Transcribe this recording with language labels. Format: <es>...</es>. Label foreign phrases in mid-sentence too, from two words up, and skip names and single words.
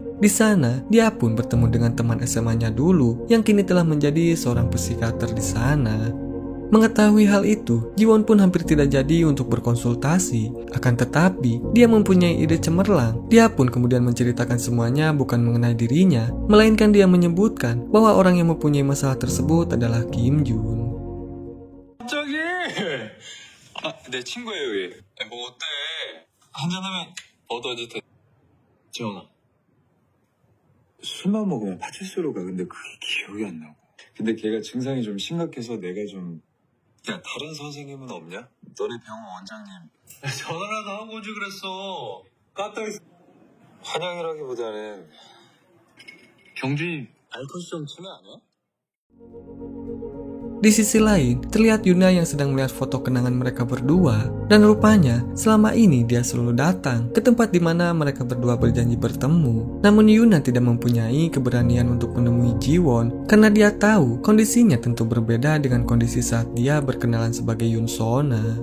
<id>Di sana, dia pun bertemu dengan teman SMA-nya dulu yang kini telah menjadi seorang psikiater di sana. Mengetahui hal itu, Ji-won pun hampir tidak jadi untuk berkonsultasi. Akan tetapi, dia mempunyai ide cemerlang. Dia pun kemudian menceritakan semuanya bukan mengenai dirinya, melainkan dia menyebutkan bahwa orang yang mempunyai masalah tersebut adalah Kim Jun.</id> <ko>갑자기 내 친구예요 얘. 뭐 어때? 한잔하면 어떠지? 재원아, 술만 먹으면 파출소로 가. 근데 그게 기억이 안 나고. 근데 걔가 증상이 좀 심각해서 내가 좀... 야, 다른 선생님은 없냐? 너네 병원 원장님. 전화라도 하고 오지 그랬어. 까딱 환영이라기보다는 병준이 알코올성 치매 아니야?</ko> <id>Di sisi lain, terlihat Yuna yang sedang melihat foto kenangan mereka berdua, dan rupanya selama ini dia selalu datang ke tempat di mana mereka berdua berjanji bertemu. Namun Yuna tidak mempunyai keberanian untuk menemui Jiwon karena dia tahu kondisinya tentu berbeda dengan kondisi saat dia berkenalan sebagai Yoon Sona.</id>